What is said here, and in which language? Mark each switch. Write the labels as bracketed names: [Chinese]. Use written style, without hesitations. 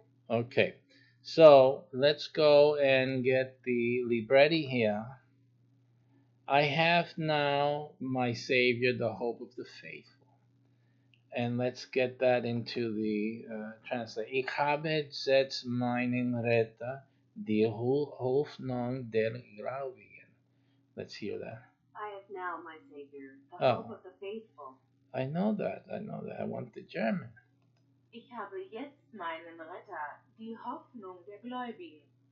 [English] Okay, so let's go and get the libretti here. I have now my Savior, the hope of the faithful. And let's get that into the translate. [German] Ik habe jetzt meinen Retter, die Hoffnung der Gläubigen. [English] Let's hear that. I have now, my Savior, the hope of the faithful. I know that. I want the German. [German] Ich habe jetzt meinen Retter, die Hoffnung der Gläubigen.